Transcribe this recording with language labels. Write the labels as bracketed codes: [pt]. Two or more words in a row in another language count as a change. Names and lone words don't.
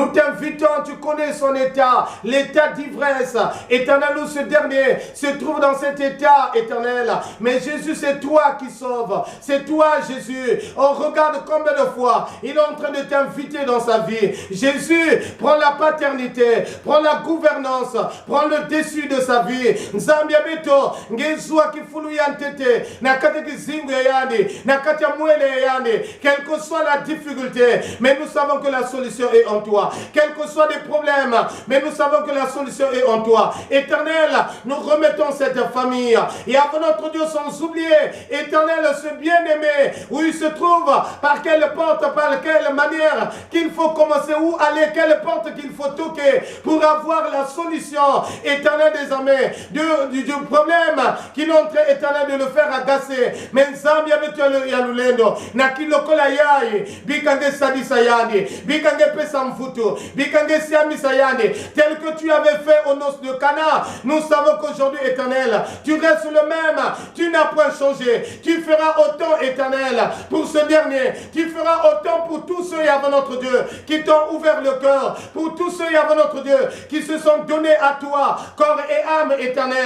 [fr] t'invitons, tu connais son état, l'état d'ivresse, éternel, où ce dernier se trouve dans cet état, éternel, mais Jésus, c'est toi qui sauves, c'est toi Jésus, on regarde combien de fois, il est en train de t'inviter dans sa vie, Jésus, prends la paternité, prends la gouvernance, prends le dessus de sa vie, [kg] Zambia Beto, Ngezua Kifulu yantete, nakate kizingu yandi, nakate mwele yandi, [fr] quelle que soit la difficulté, mais nous savons que la solution est en toi. Quels que soient les problèmes, mais nous savons que la solution est en toi. Éternel, nous remettons cette famille et avant notre Dieu sans oublier, éternel, ce bien-aimé, où il se trouve, par quelle porte, par quelle manière qu'il faut commencer, où aller, quelle porte qu'il faut toquer pour avoir la solution, éternel, désormais, du problème qui est en train éternel, de le faire agacer. [kg] Mais Nzambi ya lulendo. Na kilokola yaye. Bikange sadisa yande. Bikange pesa mfuto. Bikange siamisa yande. [fr] Tel que tu avais fait aux noces de Cana. Nous savons qu'aujourd'hui, éternel, tu restes le même. Tu n'as point changé. Tu feras autant, éternel, pour ce dernier. Tu feras autant pour tous ceux, avant notre Dieu, qui t'ont ouvert le cœur. Pour tous ceux, avant notre Dieu, qui se sont donnés à toi, corps et âme, éternel.